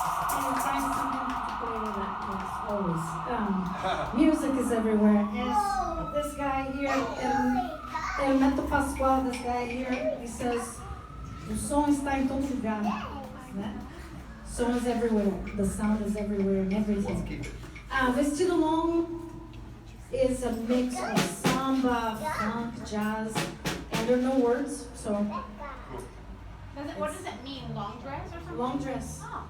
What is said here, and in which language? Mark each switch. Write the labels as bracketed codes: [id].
[en] Can you find something to play with that? Yes, always. Music is everywhere. Yes, this guy here, El Neto Pascoal, this guy here, he says, [pt] o som está em todo lugar. Né? Som [en] is everywhere. The sound is everywhere and everything. Vestido Longo is a mix of samba, funk, jazz, and there are no words, so What does it mean? Long dress or something? long dress. Oh,